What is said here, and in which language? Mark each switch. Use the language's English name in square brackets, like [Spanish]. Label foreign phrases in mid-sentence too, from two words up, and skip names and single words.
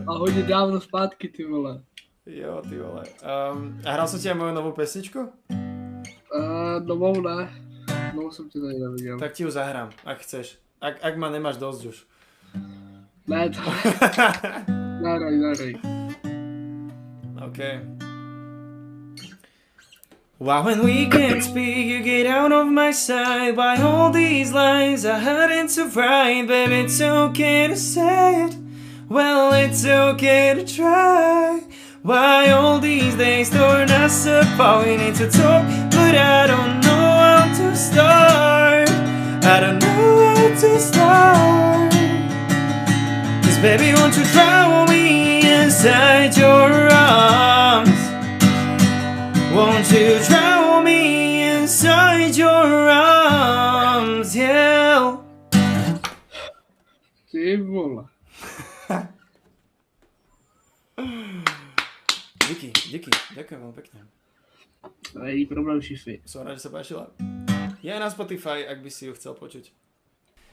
[Czech] A hodne dávno zpátky, ty vole. Jo, ty vole. [Slovak] A hral som ti aj moju novú pesničku? [Czech] Novou ne. Novou som ti tady neviděl. [Slovak] Tak ti ju zahrám, ak chceš. Ak ma nemáš dosť už. [Czech] Ne, to nahraj. OK. [English] Why when we can't speak, you get out of my sight. Why all these lies are hurting to write? Baby, it's okay to say it. Well, it's okay to try. Why all these days torn us apart? We need to talk, but I don't know how to start. I don't know how to start. 'Cause baby, won't you drown me inside your arms? Won't you drown me inside your arms, yeah. [Czech] Ty vole. [Slovak] Díky, ďakujem veľmi pekne. Ej, problém šify. Som rád, že sa páčila. Je aj na Spotify, ak by si ju chcel počuť. Dobre, Čus.